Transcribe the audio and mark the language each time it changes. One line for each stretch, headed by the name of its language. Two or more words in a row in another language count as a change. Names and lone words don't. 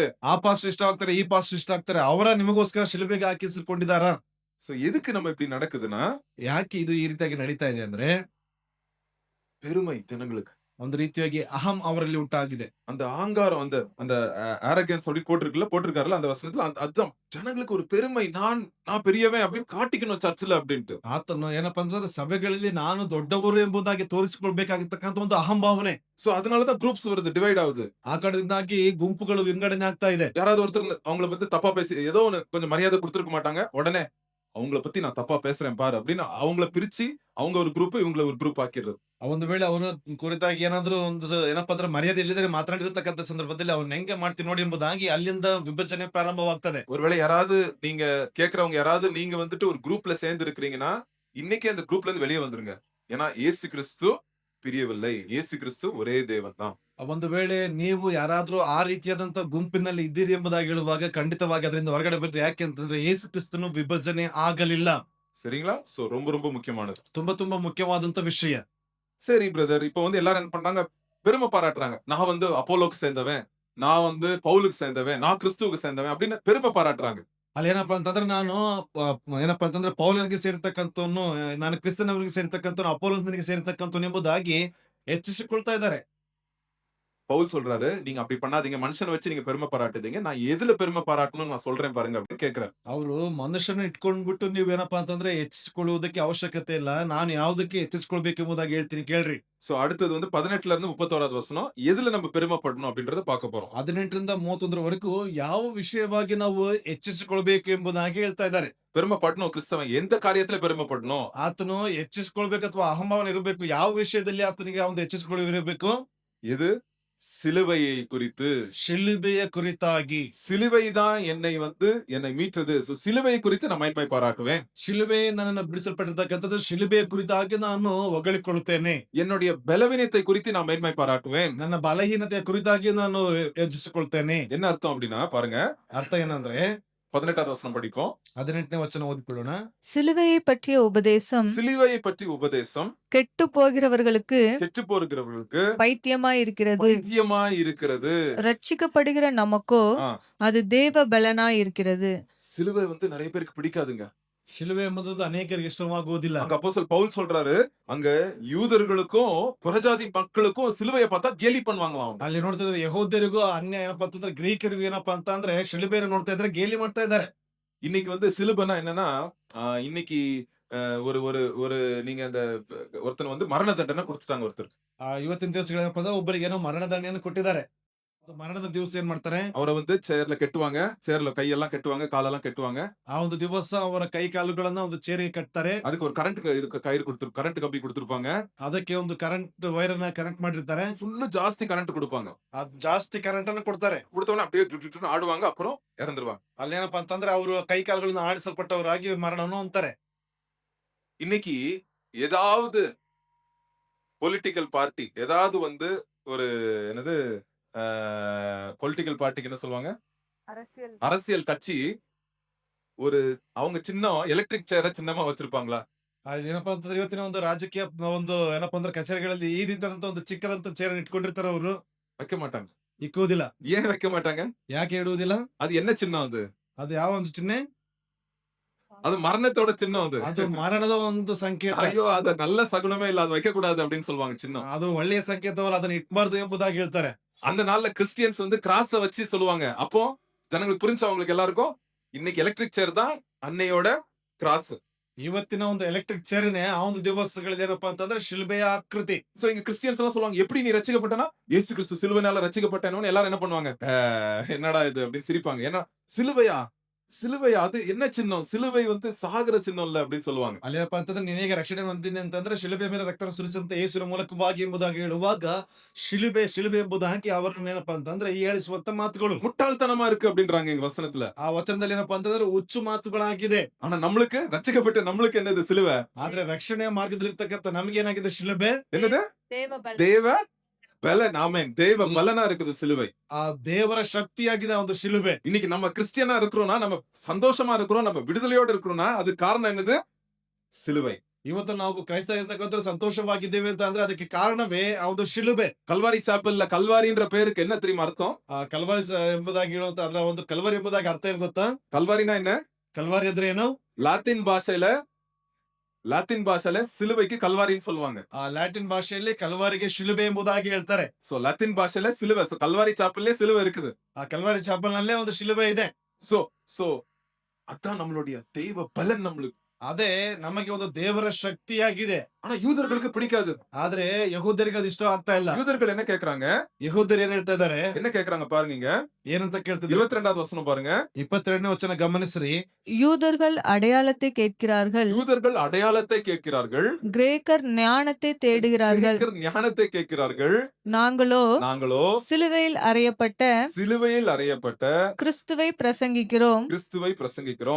Kannada: ಆ ಪಾಸ್ಟರ್ ಇಷ್ಟ ಆಗ್ತಾರೆ, ಈ ಪಾಸ್ಟರ್ ಇಷ್ಟ ಆಗ್ತಾರೆ, ಅವರ ನಿಮಗೋಸ್ಕರ ಶಿಲುಬೆಗೆ ಹಾಕಿಸಿಕೊಂಡಿದ್ದಾರ?
Tamil: சோ எதுக்கு நம்ம இப்படி நடக்குதுன்னா,
Kannada: ಯಾಕೆ ಇದು ಈ ರೀತಿಯಾಗಿ ನಡೀತಾ ಇದೆ ಅಂದ್ರೆ
Tamil: பெருமை ஜனங்களுக்கு.
Kannada: ಒಂದು ರೀತಿಯಾಗಿ ಅಹಂ ಅವರಲ್ಲಿ ಉಂಟಾಗಿದೆ.
Tamil: அந்த ஆங்காரம், அந்த arrogance அப்படி போட்டிருக்காருல அந்த வசனத்துல, அதுதான் ஜனங்களுக்கு ஒரு பெருமை. நான் பெரியவன் அப்படின்னு காட்டிக்கணும் சர்ச்சில் அப்படின்ட்டு.
Kannada: ಆತನು ಏನಪ್ಪಾ ಅಂತಂದ್ರೆ ಸಭೆಗಳಲ್ಲಿ ನಾನು ದೊಡ್ಡವರು ಎಂಬುದಾಗಿ ತೋರಿಸಿಕೊಳ್ಬೇಕಾಗಿರ್ತಕ್ಕಂಥ ಒಂದು ಅಹಂ ಭಾವನೆ.
Tamil: சோ அதனாலதான் குரூப்ஸ் வருது, டிவைட் ஆகுது.
Kannada: ಆ ಕಡೆಯಿಂದಾಗಿ ಗುಂಪುಗಳು ವಿಂಗಡಣೆ ಆಗ್ತಾ ಇದೆ.
Tamil: யாராவது ஒருத்தர் அவங்கள பத்தி தப்பா பேசி ஏதோ ஒண்ணு கொஞ்சம் மரியாதை கொடுத்திருக்க மாட்டாங்க, உடனே அவங்கள பத்தி நான் தப்பா பேசுறேன் பாரு அப்படின்னு அவங்கள பிரிச்சு அவங்க ஒரு குரூப், இவங்கள ஒரு குரூப் ஆக்கிடுறது.
Kannada: ಒಂದು ವೇಳೆ ಅವರು ಕುರಿತಾಗಿ ಏನಾದ್ರು ಒಂದು ಏನಪ್ಪಾ ಅಂದ್ರೆ ಮರ್ಯಾದೆ ಇಲ್ಲದೆ ಮಾತನಾಡಿರ್ತಕ್ಕಂಥ ಸಂದರ್ಭದಲ್ಲಿ ಅವ್ರನ್ನ ಹೆಂಗೆ ಮಾಡ್ತೀವಿ ನೋಡಿ ಎಂಬುದಾಗಿ ಅಲ್ಲಿಂದ ವಿಭಜನೆ ಪ್ರಾರಂಭವಾಗ್ತದೆ.
Tamil: ஒருவேளை யாராவது நீங்க கேக்குறவங்க யாராவது நீங்க வந்துட்டு ஒரு குரூப்ல சேர்ந்து இருக்கிறீங்கன்னா, இன்னைக்கு அந்த குரூப்ல இருந்து வெளியே வந்துருங்க. ஏன்னா இயேசு கிறிஸ்து பிரியவில்லை, இயேசு கிறிஸ்து ஒரே தேவன் தான்.
Kannada: ಒಂದು ವೇಳೆ ನೀವು ಯಾರಾದ್ರೂ ಆ ರೀತಿಯಾದಂತ ಗುಂಪಿನಲ್ಲಿ ಇದ್ದೀರಿ ಎಂಬುದಾಗಿ ಹೇಳುವಾಗ ಖಂಡಿತವಾಗಿ ಅದರಿಂದ ಹೊರಗಡೆ ಬರ್ರಿ. ಯಾಕೆ ಅಂತಂದ್ರೆ ಯೇಸು ಕ್ರಿಸ್ತನು ವಿಭಜನೆ ಆಗಲಿಲ್ಲ.
Tamil: சரிங்களா? சோ ரொம்ப ரொம்ப முக்கியமானது.
Kannada: ತುಂಬಾ ಮುಖ್ಯವಾದಂತ ವಿಷಯ.
Tamil: சரி பிரதர், இப்போ வந்து எல்லாரும் என்ன பண்றாங்க? பெருமை பாராட்டுறாங்க. நான் வந்து அப்போலோக்கு சேர்ந்தவன், நான் வந்து பவுலுக்கு சேர்ந்தவன், நான் கிறிஸ்துவுக்கு சேர்ந்தவன் அப்படின்னு பெருமை பாராட்டுறாங்க.
Kannada: ಅಲ್ಲಿ ಏನಪ್ಪಾ ಅಂತಂದ್ರೆ ನಾನು ಏನಪ್ಪಾ ಅಂತಂದ್ರೆ ಪೌಲನಿಗೆ ಸೇರ್ತಕ್ಕಂಥವನು, ನಾನು ಕ್ರಿಸ್ತನವರಿಗೆ ಸೇರ್ತಕ್ಕಂಥವನು, ಅಪೋಲೋನಿಗೆ ಸೇರ್ತಕ್ಕಂಥವನು ಎಂಬುದಾಗಿ ಹೆಚ್ಚಿಸಿಕೊಳ್ತಾ ಇದ್ದಾರೆ.
Tamil: பவுல் சொல்றாரு, நீங்க அப்படி பண்ணாதீங்க. மனுஷன வச்சு நீங்க பெருமை பாராட்டுதீங்க. நான் எதுல பெருமை பாராட்டணும்னு நான் சொல்றேன் பாருங்க அப்படின்னு கேட்கிறாரு.
Kannada: ಅವರು ಮನುಷ್ಯನ ಇಟ್ಕೊಂಡ್ಬಿಟ್ಟು ನೀವೇನಪ್ಪಾ ಅಂತಂದ್ರೆ ಹೆಚ್ಚಿಸಿಕೊಳ್ಳುವುದಕ್ಕೆ ಅವಶ್ಯಕತೆ ಇಲ್ಲ. ನಾನು ಯಾವುದಕ್ಕೆ ಹೆಚ್ಚಿಸಿಕೊಳ್ಬೇಕೆಂಬುದಾಗಿ ಹೇಳ್ತೀನಿ ಕೇಳ್ರಿ.
Tamil: சோ அடுத்தது வந்து 18ல இருந்து 31வது வசனம். எதுல நம்ம பெருமைப்படணும் அப்படின்றத பார்க்க போறோம்.
Kannada: 18ರಿಂದ 31ರವರೆಗೂ ಯಾವ ವಿಷಯವಾಗಿ ನಾವು ಹೆಚ್ಚಿಸಿಕೊಳ್ಬೇಕು ಎಂಬುದಾಗಿ ಹೇಳ್ತಾ ಇದ್ದಾರೆ.
Tamil: பெருமைப்படணும் கிறிஸ்தவன் எந்த காரியத்துல பெருமைப்படணும்?
Kannada: ಆತನು ಹೆಚ್ಚಿಸಿಕೊಳ್ಬೇಕು ಅಥವಾ ಅಹಂಭಾವನೆ ಇರಬೇಕು. ಯಾವ ವಿಷಯದಲ್ಲಿ ಆತನಿಗೆ ಒಂದು ಹೆಚ್ಚಿಸಿಕೊಳ್ಳಿರಬೇಕು?
Tamil: எது? சிலுவையை குறித்து.
Kannada: ಶಿಲುಬೆಯ ಕುರಿತಾಗಿ.
Tamil: சிலுவை தான் என்னை மீட்டது. சோ சிலுவையை குறித்து நான் மேன்மை பாராட்டுவேன்.
Kannada: ಶಿಲುಬೆ ನನ್ನನ್ನು ಬಿಡಿಸಲ್ಪಟ್ಟಿರ್ತಕ್ಕಂಥದ್ದು ಶಿಲುಬೆಯ ಕುರಿತಾಗಿ ನಾನು ಹೊಗಳಿಕೊಳ್ಳುತ್ತೇನೆ.
Tamil: என்னுடைய பலவீனத்தை குறித்து நான் மேன்மை பாராட்டுவேன்.
Kannada: ನನ್ನ ಬಲಹೀನತೆಯ ಕುರಿತಾಗಿ ನಾನು ಹೆಚ್ಚಿಸಿಕೊಳ್ತೇನೆ.
Tamil: என்ன அர்த்தம் அப்படின்னா பாருங்க,
Kannada: ಅರ್ಥ ಏನಂದ್ರೆ
Tamil: 18வது வசனம் படிப்போம்.
Kannada: 18ನೇ ವಚನ ಓದಿಕೊಳ್ಳೋಣ.
Tamil: சிலுவையை பற்றிய உபதேசம் சிலுவையை பற்றி உபதேசம் கெட்டு போகிறவர்களுக்கு கெட்டுப் போகிறவர்களுக்கு பைத்தியமாய் இருக்கிறது, பைத்தியமாய் இருக்கிறது. ரட்சிக்கப்படுகிற நமக்கோ ஆ, அது தேவ பலனாய் இருக்கிறது. சிலுவை வந்து நிறைய பேருக்கு பிடிக்காதுங்க.
Kannada: ಶಿಲುಬೆ ಎಂಬುದು ಅನೇಕರಿಗೆ ಇಷ್ಟವಾಗುವುದಿಲ್ಲ.
Tamil: அங்க அப்போஸ்தலர் பவுல் சொல்றாரு, அங்க யூதர்களுக்கும் புறஜாதி மக்களுக்கும் சிலுவையை பார்த்தா கேலி பண்ணுவாங்களாம் அவங்க.
Kannada: ಅಲ್ಲಿ ನೋಡ್ತಾ ಇದ್ರೆ ಯಹೂದ್ಯರಿಗೂ ಅನ್ಯ ಏನಪ್ಪಾ ಅಂತಂದ್ರೆ ಗ್ರೀಕರಿಗೂ ಏನಪ್ಪಾ ಅಂತ ಅಂದ್ರೆ ಶಿಲುಬೆಯನ್ನು ನೋಡ್ತಾ ಇದ್ರೆ ಗೇಲಿ ಮಾಡ್ತಾ ಇದ್ದಾರೆ.
Tamil: இன்னைக்கு வந்து சிலுவைனா என்னன்னா, இன்னைக்கு ஒரு ஒரு ஒரு நீங்க அந்த ஒருத்தன் வந்து மரண தண்டனை கொடுத்துட்டாங்க ஒருத்தர்.
Kannada: ಇವತ್ತಿನ ದಿವಸಗಳೇನಪ್ಪ ಅಂದ್ರೆ ಒಬ್ಬರಿಗೆ ಏನೋ ಮರಣ ದಂಡನೆಯನ್ನು ಕೊಟ್ಟಿದ್ದಾರೆ. ಅದು ಮರಣದ ದಿವಸ ಏನ್ ಮಾಡ್ತಾರೆ?
Tamil: அவரை வந்து சேர்ல கெட்டுவாங்க, சேர்ல கையெல்லாம் கெட்டுவாங்க, காலெல்லாம் கெட்டுவாங்க.
Kannada: ಆ ಒಂದು ದಿವಸ ಅವರ ಕೈ ಕಾಲುಗಳನ್ನ ಒಂದು ಚೇರಿಗೆ ಕಟ್ತಾರೆ.
Tamil: அதுக்கு ஒரு கரண்ட் கம்பி கொடுத்திருப்பாங்க.
Kannada: ಅದಕ್ಕೆ ಒಂದು
English: current wire
Kannada: ಅನ್ನ ಕನೆಕ್ಟ್ ಮಾಡಿರ್ತಾರೆ.
Tamil: ஃபுல்லு ಜಾಸ್ತಿ கரண்ட் கொடுப்பாங்க.
Kannada: ಅದು ಜಾಸ್ತಿ ಕರೆಂಟ್ ಅನ್ನು ಕೊಡ್ತಾರೆ.
Tamil: கொடுத்தவன அப்படியே டுட்டுன்னு ஆடுவாங்க, அப்புறம் இறந்துருவாங்க.
Kannada: ಅಲ್ಲೇನಪ್ಪಾ ಅಂತಂದ್ರೆ ಅವರು ಕೈ ಕಾಲುಗಳನ್ನ ಆಡಿಸಲ್ಪಟ್ಟವರಾಗಿ ಮರಣವನ್ನು ಅಂತಾರೆ.
Tamil: இன்னைக்கு ஏதாவது
English: political party
Tamil: ஏதாவது வந்து ஒரு என்னது
English: political party
Tamil: என்ன சொல்லுவாங்க, அரசியல் கட்சி ஒரு அவங்க சின்னம்
English: electric chair
Tamil: சின்னமா வச்சிருப்பாங்களா?
Kannada: ಏನಪ್ಪಾ ಅಂತಂದ್ರೆ ಇವತ್ತಿನ ಒಂದು ರಾಜಕೀಯ ಒಂದು ಏನಪ್ಪಾ ಅಂದ್ರೆ ಕಚೇರಿಗಳಲ್ಲಿ ಈ ರೀತಿಯಾದಂತ ಒಂದು ಚಿಕ್ಕದಂತ ಚೇರ್ ಇಟ್ಕೊಂಡಿರ್ತಾರೆ ಅವರು.
Tamil: வைக்க மாட்டாங்க.
Kannada: ಇಕ್ಕುವುದಿಲ್ಲ.
Tamil: ஏன் வைக்க மாட்டாங்க?
Kannada: ಯಾಕೆ ಇಡುವುದಿಲ್ಲ?
Tamil: அது என்ன சின்னம்?
Kannada: ಅದು ಯಾವ ಒಂದು ಚಿಹ್ನೆ?
Tamil: அது மரணத்தோட சின்னம்.
Kannada: ಅದು ಮರಣದ ಒಂದು ಸಂಕೇತ.
Tamil: ஐயோ அது நல்ல சகுனமே இல்ல, அது வைக்க கூடாது அப்படின்னு சொல்லுவாங்க சின்னம்.
Kannada: ಅದು ಒಳ್ಳೆಯ ಸಂಕೇತವಲ್ಲ, ಅದನ್ನ ಇಟ್ಬಾರ್ದು ಎಂಬುದಾಗಿ ಹೇಳ್ತಾರೆ.
Tamil: அந்த நாள்ல கிறிஸ்டியன்ஸ் வந்து கிராஸ வச்சு சொல்லுவாங்க. அப்போ ஜனங்களுக்கு புரிஞ்சு அவங்களுக்கு எல்லாருக்கும் இன்னைக்கு
English: electric chair
Tamil: தான் அன்னையோட கிராஸ்.
Kannada: ಇವತ್ತಿನ ಒಂದು
English: electric chair
Kannada: ಆ ಒಂದು ದಿವಸಗಳಲ್ಲಿ ಏನಪ್ಪಾ ಅಂತಂದ್ರೆ ಶಿಲ್ಬೆಯ ಆಕೃತಿ.
Tamil: சோ இங்க கிறிஸ்டியன்ஸ் எல்லாம் சொல்லுவாங்க, எப்படி நீ ரட்சிக்கப்பட்டனா? இயேசு கிறிஸ்து சிலுவையினால ரட்சிக்கப்பட்டேன்னு எல்லாரும் என்ன பண்ணுவாங்க? என்னடா இது அப்படின்னு சிரிப்பாங்க. ஏன்னா சிலுவையா அது என்ன சின்னம்? சிலுவை வந்து சாகர சின்னம் இல்ல அப்படின்னு சொல்லுவாங்க.
Kannada: ಅಲ್ಲೇನಪ್ಪಾ ಅಂತಂದ್ರೆ ನಿನಗೆ ರಕ್ಷಣೆ ಹೊಂದಿನಿ ಅಂತಂದ್ರೆ ಶಿಲುಬೆ ಮೇಲೆ ರಕ್ತ ಸುರಿಸಂತ ಯೇಸುವಿನ ಮೂಲಕವಾಗಿ ಎಂಬುದಾಗಿ ಹೇಳುವಾಗ ಶಿಲುಬೆ ಎಂಬುದಾಗಿ ಅವರನ್ನ ಏನಪ್ಪಾ ಅಂತಂದ್ರೆ ಹೇಳಿಸುವಂತ ಮಾತುಗಳು
Tamil: முட்டாள்தனமா இருக்கு அப்படின்றாங்க இங்க வசனத்துல.
Kannada: ಆ ವಚನದಲ್ಲಿ ಏನಪ್ಪಾ ಅಂತಂದ್ರೆ ಹುಚ್ಚು ಮಾತುಗಳಾಗಿದೆ.
Tamil: ஆனா நம்மளுக்கு ரட்சிக்கப்பட்ட நம்மளுக்கு என்னது சிலுவை?
Kannada: ಆದ್ರೆ ರಕ್ಷಣೆಯ ಮಾರ್ಗದಲ್ಲಿರ್ತಕ್ಕಂಥ ನಮಗೇನಾಗಿದೆ ಶಿಲುಬೆ?
Tamil: என்னது? தேவ பலன். ஆமென். தேவ பலனா இருக்குது சிலுவை.
Kannada: ಆ ದೇವರ ಶಕ್ತಿಯಾಗಿದೆ ಆ ಒಂದು ಶಿಲುಬೆ.
Tamil: இன்னைக்கு நம்ம கிறிஸ்டியனா இருக்கிறோம்னா, நம்ம சந்தோஷமா இருக்கிறோம், நம்ம விடுதலையோட இருக்கிறோம்னா அதுக்கு காரணம் என்னது? சிலுவை.
Kannada: ಇವತ್ತು ನಾವು ಕ್ರೈಸ್ತ ಇರ್ತಕ್ಕಂಥ ಸಂತೋಷವಾಗಿದ್ದೇವೆ ಅಂತ ಅಂದ್ರೆ ಅದಕ್ಕೆ ಕಾರಣವೇ ಆ ಒಂದು ಶಿಲುಬೆ.
Tamil: கல்வாரி சாப்பல்ல கல்வாரின்ற பேருக்கு என்ன தெரியுமா அர்த்தம்?
Kannada: ಆ ಕಲ್ವಾರಿ ಎಂಬುದಾಗಿ ಹೇಳುವಂತ ಅದರ ಒಂದು ಕಲ್ವಾರಿ ಎಂಬುದಾಗಿ ಅರ್ಥ ಏನ್ ಗೊತ್ತಾ?
Tamil: கல்வாரினா என்ன?
Kannada: ಕಲ್ವಾರಿ ಅಂದ್ರೆ ಏನು?
Tamil: லாத்தின் பாஷையில சிலுவைக்கு கல்வாரின்னு சொல்லுவாங்க.
Kannada: ಆ ಲ್ಯಾಟಿನ್ ಭಾಷೆಯಲ್ಲಿ ಕಲ್ವಾರಿಗೆ ಶಿಲುಬೆ ಎಂಬುದಾಗಿ ಹೇಳ್ತಾರೆ.
Tamil: சோ லாத்தின் பாஷையில சிலுவை. சோ கல்வாரி சாப்பல்லே சிலுவை இருக்குது.
Kannada: ಆ ಕಲ್ವಾರಿ ಚಾಪಲ್ ನಲ್ಲೇ ಒಂದು ಶಿಲುಬೆ ಇದೆ.
Tamil: சோ அதான் நம்மளுடைய தெய்வ பலன் நம்மளுக்கு.
Kannada: ಅದೇ ನಮಗೆ ಒಂದು ದೇವರ ಶಕ್ತಿಯಾಗಿದೆ.
Tamil: ஆனா யூதர்களுக்கு பிடிக்காது.
Kannada: ಆದ್ರೆ ಯಹೂದ್ಯರಿಗೆ ಅದು ಇಷ್ಟ ಆಗ್ತಾ ಇಲ್ಲ.
Tamil: யூதர்கள் என்ன கேக்குறாங்க?
Kannada: ಯಹೂದ್ಯರು ಏನ್ ಹೇಳ್ತಾ ಇದಾರೆ?
Tamil: என்ன கேக்குறாங்க பாருங்க இங்க.
Kannada: ಏನಂತ ಕೇಳ್ತಿದ್ರು?
Tamil: 22வது வசனம் பாருங்க.
Kannada: 22ನೇ ವಚನ ಗಮನಿಸ್ರಿ.
Tamil: யூதர்கள் அடையாளத்தை கேட்கிறார்கள், யூதர்கள் அடையாளத்தை கேட்கிறார்கள், கிரேக்கர் ஞானத்தை தேடுகிறார்கள், கிரேக்கர் ஞானத்தை கேட்கிறார்கள், நாங்களோ சிலுவையில் அறையப்பட்ட கிறிஸ்துவை பிரசங்கிக்கிறோம். கிறிஸ்துவை பிரசங்கிக்கிறோம்.